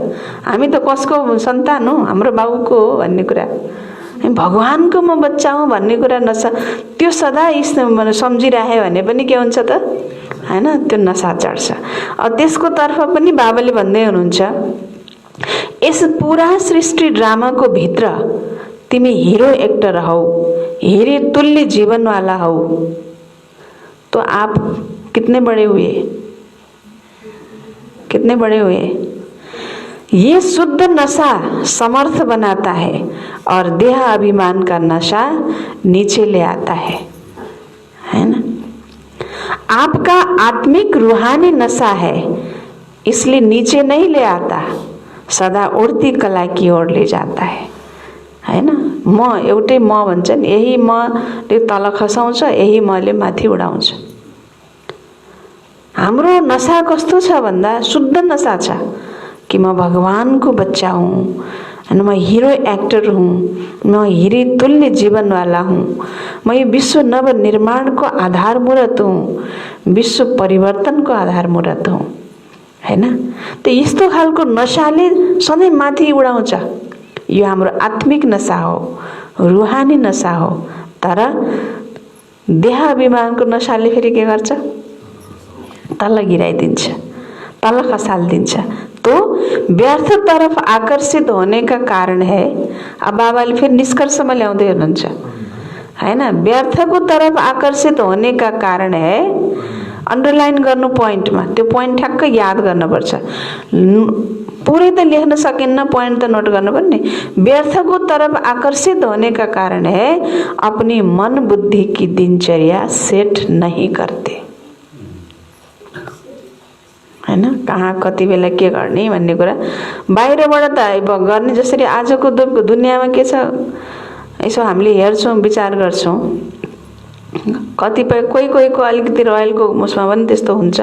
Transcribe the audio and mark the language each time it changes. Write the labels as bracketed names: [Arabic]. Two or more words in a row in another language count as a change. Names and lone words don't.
[Nepali] हामी त कसको सन्तान हो, हाम्रो बाउको हो भन्ने कुरा, भगवानको म बच्चा हुँ भन्ने कुरा नशा, त्यो सदा सम्झिराख्यो भने पनि के हुन्छ त हैन, त्यो नशा चढ्छ। त्यसको तर्फ पनि बाबाले भन्दै हुनुहुन्छ यस पूरा सृष्टि ड्रामाको भित्र तिमी [English] hero actor [Nepali] हौ, [Hindi] हीरे तुल्य जीवन वाला [Nepali] हौ, [Hindi] तो आप कितने बड़े हुए, [Nepali] कितने बड़े हुए। [Hindi] ये शुद्ध नशा समर्थ बनाता है और देह अभिमान का नशा नीचे ले आता है ना। आपका आत्मिक रूहानी नशा है, इसलिए नीचे नहीं ले आता, सदा उड़ती कला की ओर ले जाता है ना। [Nepali] म एउटै म भन्छ नि, यही मले तल खसाउँछ, यही मले माथि उडाउँछ। हाम्रो नशा कस्तो छ भन्दा शुद्ध नशा छ कि म भगवानको बच्चा हूँ, अनि म [English] hero actor [Nepali] हूँ, म [Hindi] हिरे तुल्य जीवन वाला [Nepali] हूँ, म यो विश्व नव निर्माणको आधार मूर्त हूँ, विश्व परिवर्तनको आधार मूर्त हूँ हैन। त यस्तो खालको नशाले सधैँ माथि उडाउँछ। यो हाम्रो आत्मिक नशा हो, रूहानी नशा हो। तर देह अभिमानको नशाले फेरि के गर्छ, तल गिराइदिन्छ, तल खसालिदिन्छ। [Hindi] तो व्यर्थ तरफ आकर्षित होने का कारण है। [Nepali] अब बाबाले फिर निष्कर्षमा ल्याउँदै हुनुहुन्छ हैन, व्यर्थको तरफ [Hindi] आकर्षित होने का कारण है। [Nepali] अन्डरलाइन गर्नु पोइन्टमा, त्यो पोइन्ट ठ्याक्क याद गर्नुपर्छ। पुरै त लेख्न सकिन्न, पोइन्ट त नोट गर्नुपर्ने। [Hindi] व्यर्थको तरफ आकर्षित होने का कारण है अपनी मन बुद्धि की दिनचर्या सेट नहीं करते हैन। [Nepali] कहाँ कति बेला के गर्ने भन्ने कुरा बाहिरबाट त गर्ने। जसरी आजको दुनियाँमा के छ, यसो हामीले हेर्छौँ, विचार गर्छौँ, कतिपय कोही अलिकति रोयलको उसमा पनि त्यस्तो हुन्छ।